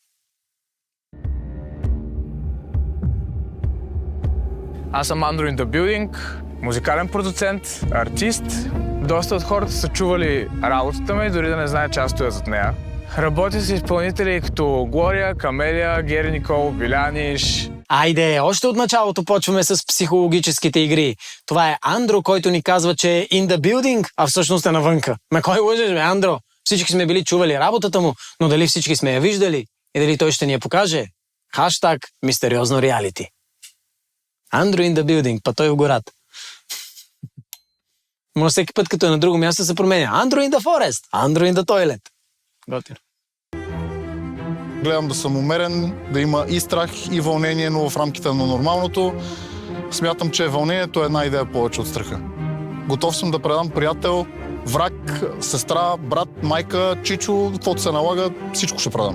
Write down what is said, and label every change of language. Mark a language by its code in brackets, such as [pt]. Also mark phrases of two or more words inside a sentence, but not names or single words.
[bg] Аз съм Andrew in the Building, музикален продуцент, артист. Доста от хората са чували работата ми, дори да не знаят, че аз стоя зад нея. Работя с изпълнители като Глория, Камелия, Гери Никол, Биляниш. Айде, още от началото почваме с психологическите игри. Това е Андро, който ни казва, че е [en] in the building, [bg] а всъщност е навънка. Ме кой лъжеш, бе, Андро? Всички сме били чували работата му, но дали всички сме я виждали? И дали той ще ни я покаже? Хаштаг мистериозно реалити. Андро [en] in the building, [bg] па той в гората. Може всеки път, като е на друго място, се променя. [en] Андро in the forest, Андро in the toilet. [bg] Готино. Гледам да съм умерен, да има и страх, и вълнение, но в рамките на нормалното. Смятам, че вълнението е една идея повече от страха. Готов съм да предам приятел, враг, сестра, брат, майка, чичо, каквото се налага, всичко ще предам.